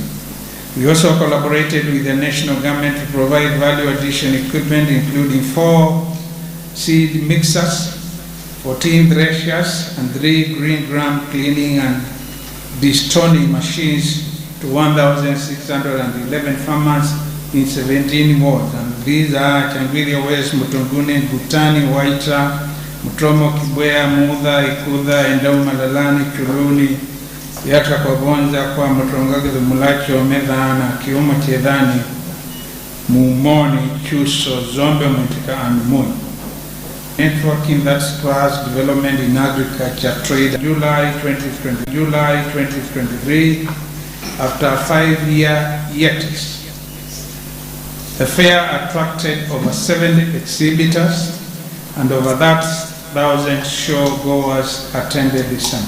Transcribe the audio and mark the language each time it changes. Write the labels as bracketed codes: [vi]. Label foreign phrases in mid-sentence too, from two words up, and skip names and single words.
[en] We also collaborated with the national government to provide value addition equipment, including 4 seed mixers, 14 threshers, and 3 green ground cleaning and destoning machines to 1,611 farmers in 17 wards. And these are Changiria West, Mutunguni, Butani, Waita, Mutromo, Kibwea, Mudha, Ikudha, Endau, Malalani, Chuluni, Yatra kwa Bonza, kwa Mutrongaga, Mulacho, Medana, Kiuma, Chedani, Mumoni, Chuso, Zombe, Mutika, and Mui. Networking that spurs development in agriculture trade. July 2023, after a 5-year hiatus, the fair attracted over 70 exhibitors, and over that 1,000 show goers attended the summit.